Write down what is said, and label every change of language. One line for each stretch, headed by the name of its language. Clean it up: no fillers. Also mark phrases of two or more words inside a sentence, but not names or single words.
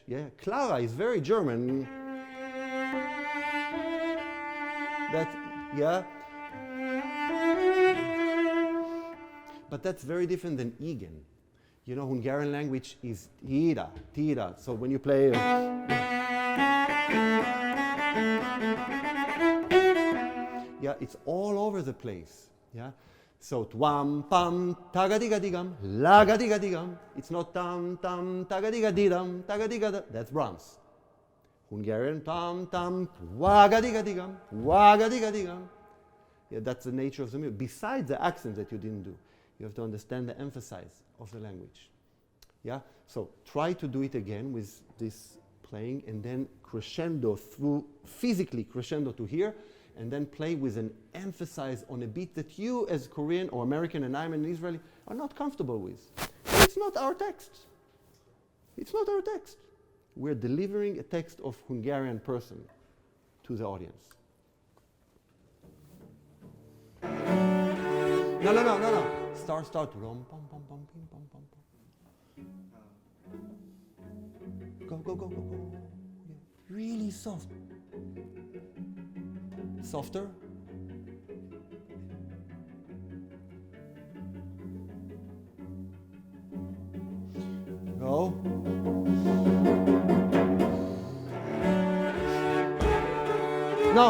English: Yeah, Clara is very German. But that's very different than Egan. Hungarian language is tira. So when you play, it's all over the place. Yeah. So twam pam tagadiga digam lagadiga digam. It's not tam tam tagadiga didam tagadiga. That's Brahms. Hungarian tam tam wagadiga digam wagadiga digam. Yeah, that's the nature of the music. Besides the accent that you didn't do, you have to understand the emphasis of the language. Yeah. So try to do it again with this playing, and then crescendo physically crescendo to here. And then play with an emphasis on a beat that you as Korean or American and I'm an Israeli are not comfortable with. It's not our text. It's not our text. We're delivering a text of Hungarian person to the audience. No. Start. Rom, pom, pom, pom, pim, pom, pom, pom. Go. Yeah. Really soft. Softer. Go. No.